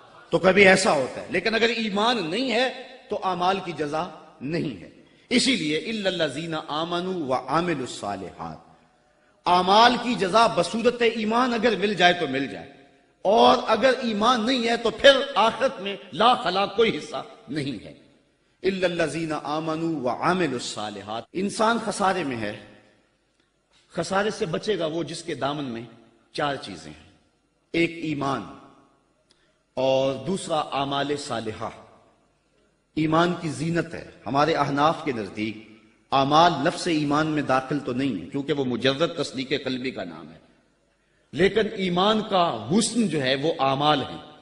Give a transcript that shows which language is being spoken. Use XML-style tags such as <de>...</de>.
<ur>تو کبھی ایسا ہوتا ہے، لیکن اگر ایمان نہیں ہے تو اعمال کی جزا نہیں ہے. اسی لیے</ur> <ar>الا الذین آمنوا وعملوا الصالحات،</ar> <ur>اعمال کی جزا بصورت ایمان اگر مل جائے تو مل جائے، اور اگر ایمان نہیں ہے تو پھر آخرت میں لا خلا کوئی حصہ نہیں ہے.</ur> <ar>الا الذین آمنوا وعملوا الصالحات.</ar> <ur>انسان خسارے میں ہے. خسارے سے بچے گا وہ جس کے دامن میں 4 چیزیں ہیں، ایک ایمان، اور دوسرا اعمال صالحہ. ایمان کی زینت ہے. ہمارے احناف کے نزدیک اعمال لفظ ایمان میں داخل تو نہیں ہے کیونکہ وہ مجرد تصدیق قلبی کا نام ہے، لیکن ایمان کا حسن جو ہے وہ اعمال ہے.</ur>